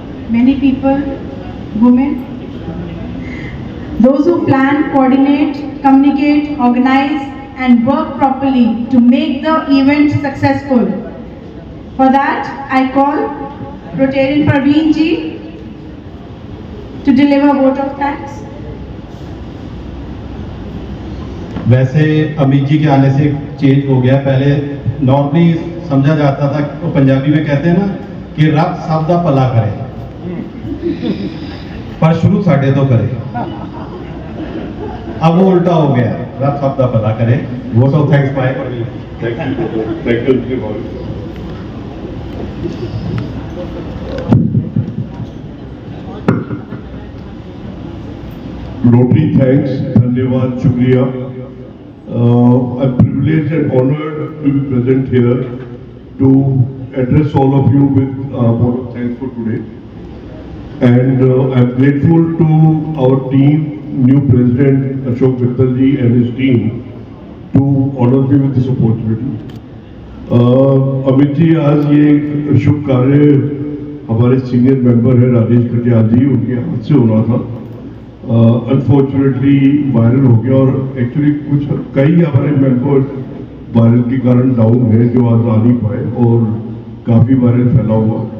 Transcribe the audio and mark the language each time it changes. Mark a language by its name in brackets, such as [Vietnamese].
[English] Many people, women, those who plan, coordinate, communicate, organize and work properly to make the event successful. For that, I call Rotarian Praveen ji to deliver a vote of thanks. [Hindi] वैसे अमित जी के आने से change हो गया. पहले normally समझा जाता था, तो पंजाबी में कहते हैं ना कि [Punjabi] रब सब दा भला करे पर शुरू साडे तो करे. [Hindi] अब वो उल्टा हो गया, [Punjabi] रब सब दा भला करे. [Hindi] वोट ऑफ थैंक्स पाए. [English] Thank you. [Hindi] रोटरी थैंक्स, धन्यवाद, शुक्रिया. [English] I'm privileged and honored to be present here to address all of you with vote of thanks for today. And I'm grateful to our team, new President Ashok Mittal ji and his team to honor me with this opportunity. [Hindi] Amit ji, आज ये शुभ कार्य हमारे senior member है राजेश कटियाल जी, उनके हाथ से होना था. अनफॉर्चुनेटली वायरल हो गया और एक्चुअली कई हमारे मेंबर्स वायरल के कारण डाउन है जो आज आ नहीं पाए और काफी वायरल फैला हुआ.